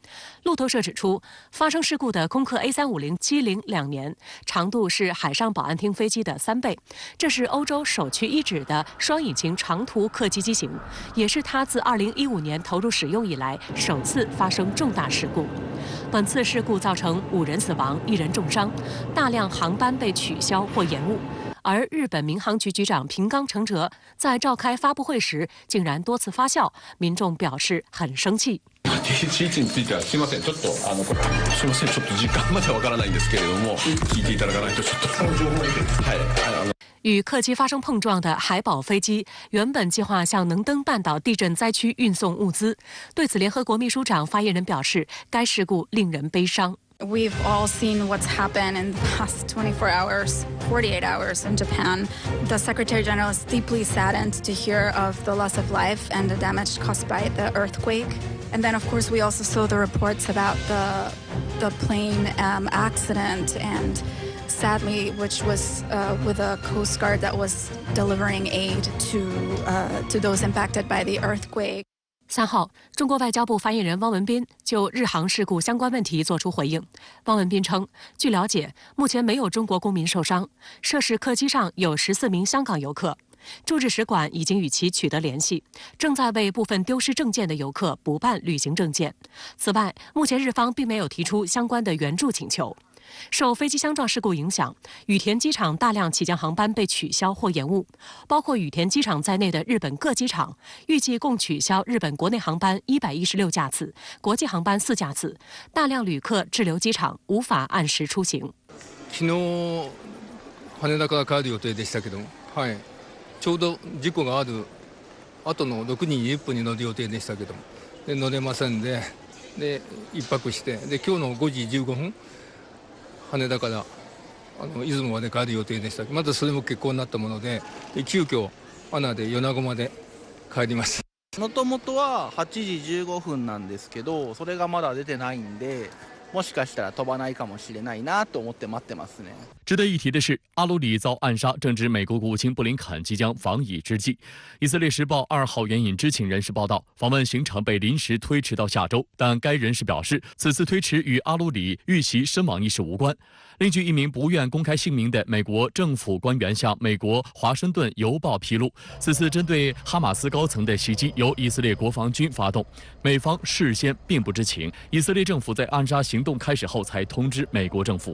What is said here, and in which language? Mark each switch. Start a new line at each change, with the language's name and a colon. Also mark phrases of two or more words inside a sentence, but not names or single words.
Chinese: 路透社指出，发生事故的空客 A350-70-2年，长度是海上保安厅飞机的3倍，这是欧洲首屈一指的双引擎长途客机机型，也是它自2015年投入使用以来首次发生重大事故。本次事故造成5人死亡、1人重伤，大量航班被取消或延误。而日本民航局局長平冈诚哲在召開發布會時，竟然多次發笑，民眾表示很生氣。
Japanese: 11 についてはすいません、ちょっとすいません、ちょっと時間までわからないんですけれども、聞いていただかないとちょっとはい。
Chinese: 与客机发生碰撞的海保飞机原本计划向能登半岛地震灾区运送物资。对此，联合国秘书长发言人表示，该事故令人悲伤。
English: We've all seen what's happened in the past 24 hours, 48 hours in Japan. The Secretary General is deeply saddened to hear of the loss of life and the damage caused by the earthquake. And then, of course, we also saw the reports about the plane accident, and sadly, which was with a Coast Guard that was delivering aid to those impacted by the earthquake.
Chinese: 3 号，中国外交部发言人汪文斌就日航事故相关问题作出回应。汪文斌称，据了解，目前没有中国公民受伤，涉事客机上有14名香港游客，驻日使馆已经与其取得联系，正在为部分丢失证件的游客补办旅行证件。此外，目前日方并没有提出相关的援助请求。受飞机相撞事故影响，羽田机场大量起降航班被取消或延误，包括羽田机场在内的日本各機場预計共取消日本国内航班116架次，国際航班4架次，大量旅客滞留機場，無法按時出行。
Japanese: 昨日羽田から帰る予定でしたけど、はい、ちょうど事故がある後の6時20分に乗る予定でしたけど、で乗れませんで、一泊して、で今日の5時15分。羽田から出雲まで帰る予定でした。まだそれも欠航になったもので、急遽アナで米子まで帰ります。もともとは8時15分なんですけど、それがまだ出てないんで、もしかしたら飛ばないかもしれないなと思って待ってますね。
Chinese: 值得一提的是，阿鲁里遭暗杀，正值美国国务卿布林肯即将访以之际。以色列时报2号援引知情人士报道，访问行程被临时推迟到下周，但该人士表示，此次推迟与阿鲁里遇袭身亡一事无关。另据一名不愿公开姓名的美国政府官员向美国《华盛顿邮报》披露，此次针对哈马斯高层的袭击由以色列国防军发动，美方事先并不知情，以色列政府在暗杀行动开始后才通知美国政府。